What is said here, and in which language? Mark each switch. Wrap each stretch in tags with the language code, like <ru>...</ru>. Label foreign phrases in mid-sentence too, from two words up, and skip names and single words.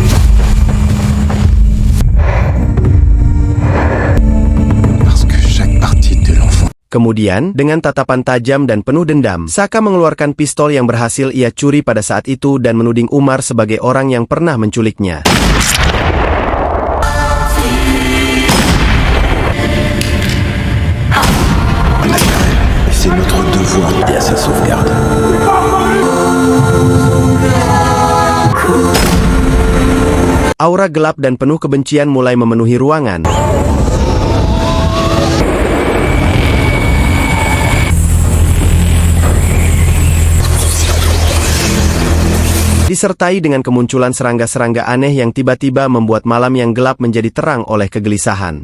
<id>Kemudian, dengan tatapan tajam dan penuh dendam, Saka mengeluarkan pistol yang berhasil ia curi pada saat itu dan menuding Umar sebagai orang yang pernah menculiknya.</id> <fr>C'est notre devoir d'aider à sa sauvegarde.</fr> <id>Aura gelap dan penuh kebencian mulai memenuhi ruangan. Disertai dengan kemunculan serangga-serangga aneh yang tiba-tiba membuat malam yang gelap menjadi terang oleh kegelisahan.</id>